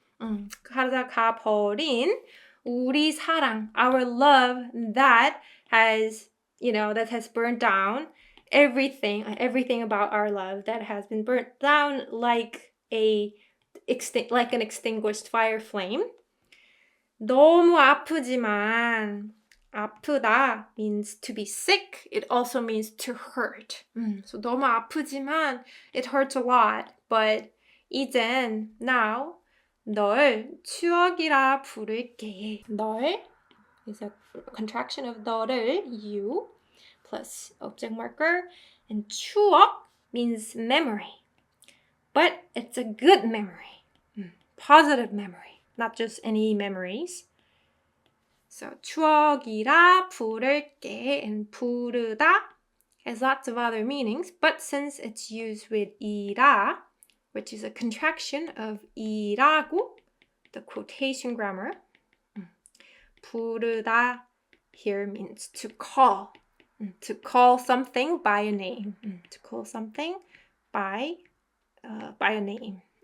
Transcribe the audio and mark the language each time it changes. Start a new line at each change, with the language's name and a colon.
Korean: 가다가 버린 우리 사랑,
English: our love that has, that has burnt down everything about our love that has been burnt down like an extinguished fire flame.
Korean: 너무 아프지만
English: 아프다 means to be sick. It also means to hurt. So
Korean: 너무 아프지만
English: it hurts a lot.
Korean: But 이젠 now 널 추억이라 부를게.
English: 널 is a contraction of 너를 you plus object marker and 추억 means memory. But it's a good memory. Positive memory. Not just any memories. So
Korean: 추억이라 부를게
English: and 부르다 has lots of other meanings, but since it's used with 이라, which is a contraction of 이라고, the quotation grammar, 부르다 here means to call something by a name, to call something by a name.